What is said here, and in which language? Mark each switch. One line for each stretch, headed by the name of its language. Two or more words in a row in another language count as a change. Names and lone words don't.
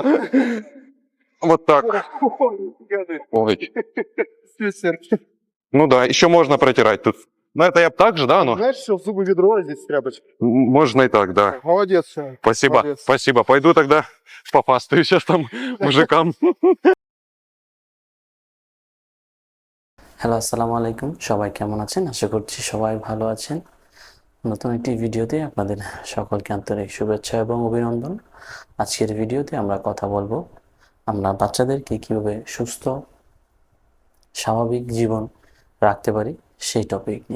Russian: Вот так. Ой. Ну да, еще можно протирать тут. Ну это я б так же, да, ну? Знаешь, что в зубы ведро, а здесь тряпочка. Можно и так, да. Молодец. всё. Спасибо, Молодец. спасибо. Пойду тогда попастаю сейчас там мужикам.
Bangla: হ্যালো
Arabic: السلام عليكم,
Bangla: সবাই কেমন আছেন? আশা করছি সবাই ভালো আছেন। নতুন একটি ভিডিওতে আপনাদের সকলকে আন্তরিক শুভেচ্ছা এবং অভিনন্দন। আজকের ভিডিওতে আমরা কথা বলবো আমরা বাচ্চাদেরকে কীভাবে সুস্থ স্বাভাবিক জীবন রাখতে পারি সেই টপিক নিয়ে।